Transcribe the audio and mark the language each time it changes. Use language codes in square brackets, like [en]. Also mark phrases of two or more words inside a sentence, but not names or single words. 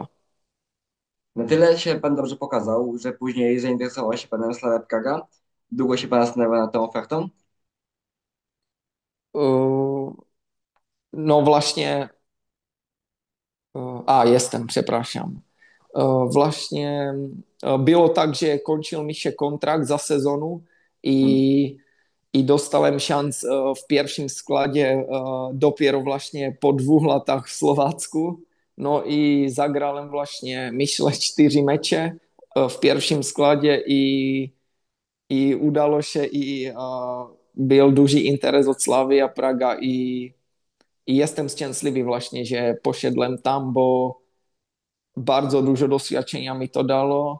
[pl] Na tyle się pan dobrze pokazał, że później zainteresował się panem Slavia Praga. Długo się pan zastanawiał nad tą ofertą? No właśnie, jestem, przepraszam. Właśnie było tak, [cs] že končil [pl] mi się kontrakt za sezonu Hmm. i dostałem szans w pierwszym składzie dopiero właśnie po 2 latach w Slovácku. No i zagrałem właśnie, myślę, 4 mecze w pierwszym składzie i udało się i byl duży interes od Slavia Praga i jestem szczęśliwy właśnie, że poszedłem tam, bo bardzo dużo doświadczenia mi to dalo.